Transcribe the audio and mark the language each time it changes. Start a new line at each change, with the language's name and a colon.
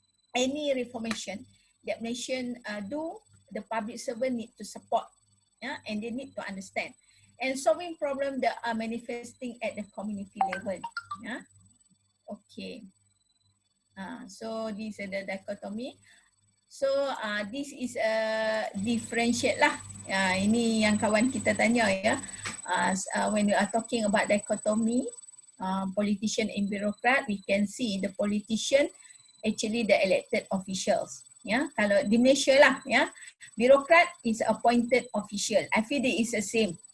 English: Any reformation that nation do, the public servant need to support, yeah, and they need to understand. And solving problems that are manifesting at the community level. Yeah. Okay. So this is the dichotomy. So this is a differentiate lah.
Malay: Ini yang kawan kita tanya ya.
English: When we are talking about dichotomy, politician and bureaucrat, we can see the politician actually the elected officials.
Malay: Ya, kalau di Malaysia lah, ya,
English: bureaucrat is appointed official. I feel it is the same.